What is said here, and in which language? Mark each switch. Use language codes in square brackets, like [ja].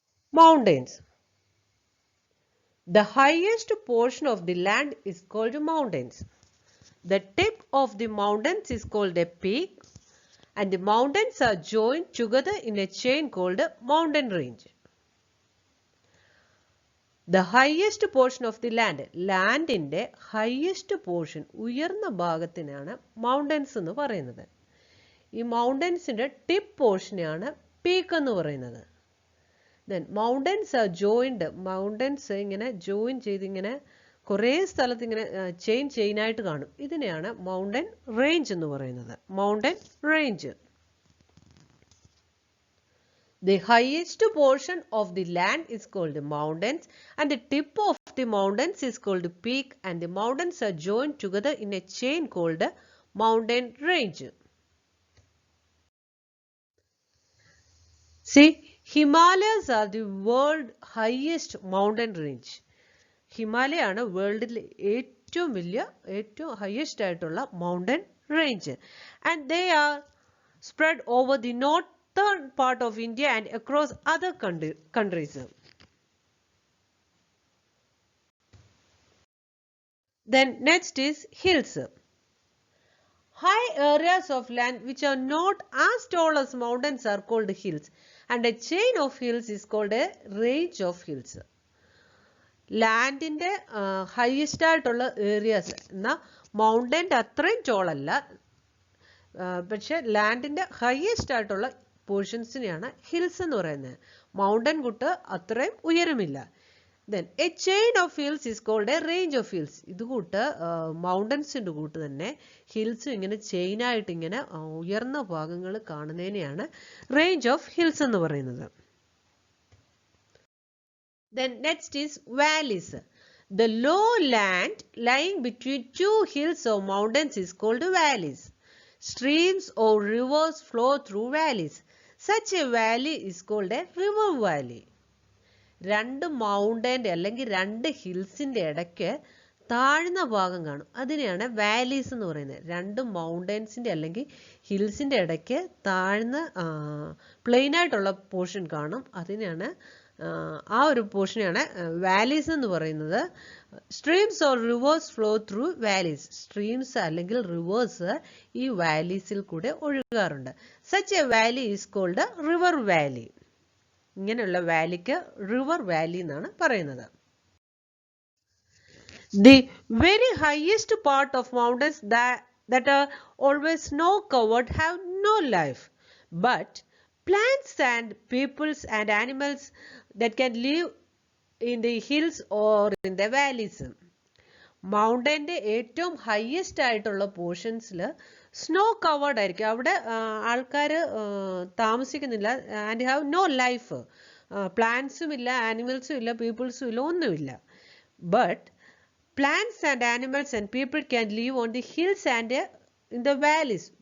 [en] Mountains. The highest portion of the land is called mountains. The tip of the mountains is called a peak, and the mountains are joined together in a chain called a mountain range. The highest portion of the land. [ml] ലാൻഡിൻ്റെ highest portion, ഉയർന്ന ഭാഗത്തിനാണ് mountains എന്ന് പറയുന്നത്. ഈ മൗണ്ടൻസിൻ്റെ tip പോർഷനെയാണ് peak എന്ന് പറയുന്നത്. [en] Then mountains are joined. [ml] Mountains ഇങ്ങനെ join ചെയ്ത് ഇങ്ങനെ കുറേ സ്ഥലത്ത് ഇങ്ങനെ ചെയിനായിട്ട് കാണും. ഇതിനെയാണ് മൗണ്ടൻ റേഞ്ച് എന്ന് പറയുന്നത്. Mountain range. [en] The highest portion of the land is called mountains, and the tip of the mountains is called peak, and the mountains are joined together in a chain called mountain range. See, Himalayas are the world highest mountain range. [ml] Himalaya ആണ് വേൾഡിലെ ഏറ്റവും വലിയ highest ആയിട്ടുള്ള mountain range. [en] And they are spread over the northern part of India and across other countries. Then next is hills. High areas of land which are not as tall as mountains are called hills, and a chain of hills is called a range of hills. [ml] ലാൻഡിൻ്റെ highest ആയിട്ടുള്ള areas എന്നാൽ മൗണ്ടൻ്റെ അത്രയും ടോളല്ല, പക്ഷെ ലാൻഡിൻ്റെ highest ആയിട്ടുള്ള പോർഷൻസിനെയാണ് hills എന്ന് പറയുന്നത്. Mountain കൂട്ട് അത്രയും ഉയരമില്ല. [en] Then a chain of hills is called a range of hills. [ml] ഇത് കൂട്ട് മൗണ്ടൻസിൻ്റെ കൂട്ട് തന്നെ ഹിൽസും ഇങ്ങനെ ചെയിനായിട്ട് ഇങ്ങനെ ഉയർന്ന ഭാഗങ്ങൾ കാണുന്നതിനെയാണ് റേഞ്ച് ഓഫ് ഹിൽസ് എന്ന് പറയുന്നത്. [en] Then next is valleys. The low land lying between two hills or mountains is called valleys. Streams or rivers flow through valleys. Such a valley is called a river valley. [ml] രണ്ട് മൗണ്ടൻ്റെ അല്ലെങ്കിൽ രണ്ട് ഹിൽസിൻ്റെ ഇടയ്ക്ക് താഴ്ന്ന ഭാഗം കാണും. അതിനെയാണ് വാലീസ് എന്ന് പറയുന്നത്. രണ്ട് മൗണ്ടൻസിൻ്റെ അല്ലെങ്കിൽ ഹിൽസിൻ്റെ ഇടയ്ക്ക് താഴ്ന്ന പ്ലെയിനായിട്ടുള്ള പോർഷൻ കാണും. അതിനെയാണ് ആ ഒരു പോർഷനെയാണ് വാലീസ് എന്ന് പറയുന്നത്. [en] Streams or rivers flow through valleys. [ml] Streams അല്ലെങ്കിൽ റിവേഴ്സ് ഈ വാലീസിൽ കൂടെ ഒഴുകാറുണ്ട്. [en] Such a valley is called river valley. [ml] ഇങ്ങനെയുള്ള വാലിക്ക് റിവർ വാലി എന്നാണ് പറയുന്നത്. [en] The very highest part of mountains that are always snow covered have no life, but plants and peoples and animals that can live in the hills or in the valleys. [ml] മൗണ്ടൻ്റെ ഏറ്റവും highest ആയിട്ടുള്ള പോർഷൻസിൽ snow covered ആയിരിക്കും. അവിടെ ആൾക്കാർ താമസിക്കുന്നില്ല. [en] And have no life. [ml] പ്ലാന്റ്സും ഇല്ല, ആനിമൽസും ഇല്ല, പീപ്പിൾസും ഇല്ല, ഒന്നുമില്ല. [en] But plants and animals and people can live on the hills and in the valleys.